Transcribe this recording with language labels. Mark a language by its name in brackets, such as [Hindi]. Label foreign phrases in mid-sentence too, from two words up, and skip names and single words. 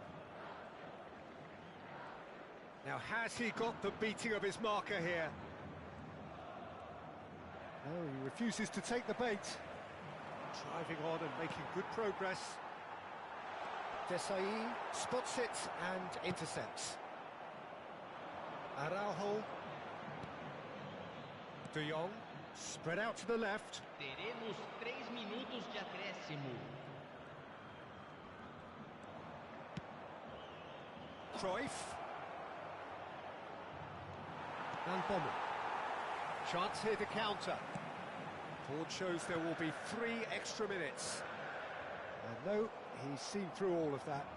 [English] Now, has he got the beating of his marker here? No, he refuses to take the bait. Driving on and making good progress. Desailly spots it and intercepts. Araujo. De Jong, spread out to the left. [Portuguese] Teremos 3 minutos de acréscimo. [English] Cruyff. And Bommel. Chance here to counter. Board shows there will be 3 extra minutes. And no, he's seen through all of that.